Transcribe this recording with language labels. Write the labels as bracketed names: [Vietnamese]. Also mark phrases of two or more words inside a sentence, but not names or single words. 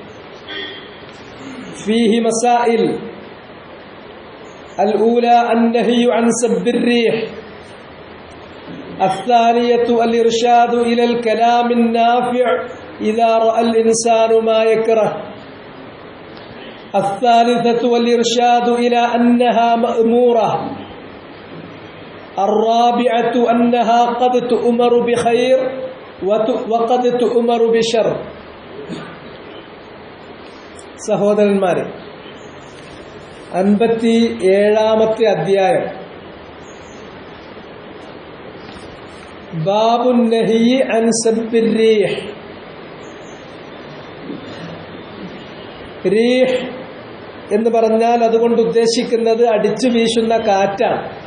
[Arabic] فيه مسائل الأولى النهي عن سب الريح الثانية الإرشاد إلى الكلام النافع إذا رأى الإنسان ما يكره الثالثة الإرشاد إلى أنها مأمورة الرابعة أنها قد تؤمر بخير وقد تؤمر بشر [Malayalam] സഹോദരന്മാരെ 57ാമത്തെ അധ്യായം [Arabic] باب النهي عن سب الريح [Malayalam] റീഹ് എന്ന് പറഞ്ഞാൽ അതുകൊണ്ട് ഉദ്ദേശിക്കുന്നത് അടിച്ചു വീശുന്ന കാറ്റാണ്.